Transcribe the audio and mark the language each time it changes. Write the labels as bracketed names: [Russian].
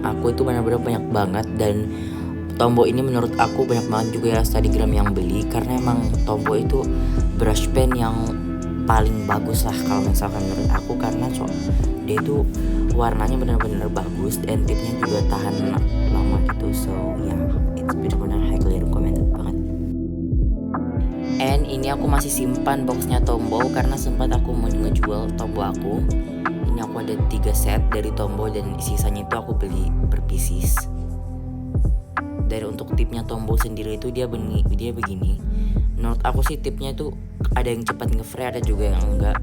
[Indonesian] Aku itu benar-benar banyak banget, dan Tombow ini menurut aku banyak banget juga ya Studygram yang beli, karena emang Tombow itu brush pen yang paling bagus lah kalau misalkan menurut aku, karena dia itu warnanya benar-benar bagus dan tipnya juga tahan lama gitu. [English] So yeah, it's [Indonesian] benar-benar [English] highly recommended [Indonesian] banget. And ini aku masih simpan boxnya Tombow karena sempat aku mau ngejual Tombow aku. Ini aku ada 3 set dari Tombow dan sisanya itu aku beli per pieces. Dari untuk tipnya Tombow sendiri itu dia begini. Menurut aku sih tipnya itu ada yang cepat nge-fray, ada juga yang enggak.